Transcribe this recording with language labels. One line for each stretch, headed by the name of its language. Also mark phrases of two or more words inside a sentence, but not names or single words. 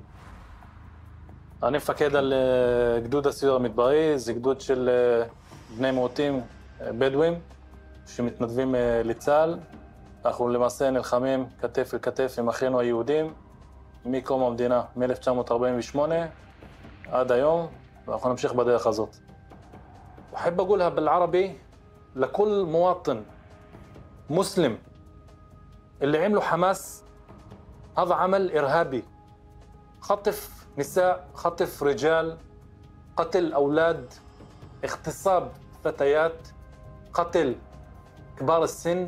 Hebrew: אני מפקד על גדוד הסיור המדברי, זה גדוד של בני מיעוטים בדואים שמתנדבים לצה"ל. אנחנו למעשה נלחמים כתף אל כתף עם אחינו היהודים מקום המדינה, מ-1948 עד היום, ואנחנו נמשיך בדרך הזאת.
Arabic: أحب أقولها بالعربي لكل مواطن مسلم اللي عمله حماس هذا عمل إرهابي. خطف نساء، خطف رجال، قتل أولاد، اغتصاب فتيات، قتل كبار السن.